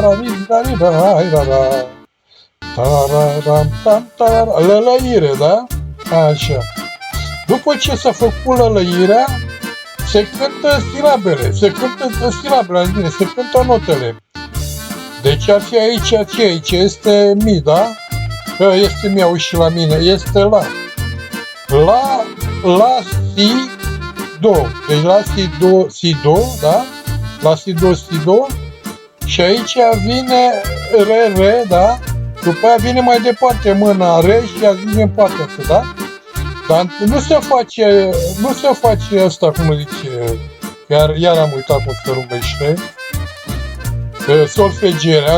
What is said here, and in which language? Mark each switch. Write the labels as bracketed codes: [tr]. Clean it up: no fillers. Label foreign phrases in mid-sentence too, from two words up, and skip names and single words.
[ro] Lălăire, da? Așa. După ce s-a făcut lălăirea, se cântă silabele, se cântă notele. Deci ar fi aici ce? Aici este mi, da? Că este mi, auzi și la mine, este la. La, si, do. Deci la, si, do, si, do, da? La, si, do, si, do. Și aici vine re, re, da? După aia vine mai departe mâna re și ajunge în partea asta, da? Dar nu se face asta, cum zice, iar am uitat cum se numește, solfegierea.